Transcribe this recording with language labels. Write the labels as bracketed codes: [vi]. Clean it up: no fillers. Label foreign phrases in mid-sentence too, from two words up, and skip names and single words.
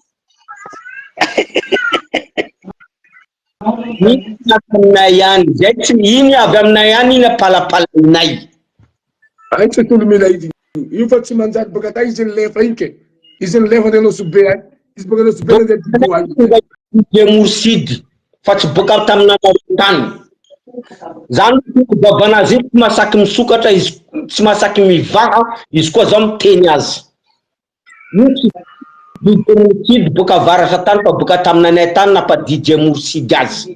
[mg] Aminay any, zay tsy iny avy aminay any iny apalapalainay. Ay tsy tolomila izy. Io fa tsy manjary boka ta izy lefa iny ke. Izy lefa neno sube ay. Izy boka neno sube neno DJ Moursid fa tsy boka tamin'Anarotany. Zany babanazy tsy masaky misokatra izy, tsy masaky mivaha izy koa zao miteny azy. Io tsy didy boka avaratra tany fa boka tamin'anay tany nampadidy Morsidy azy.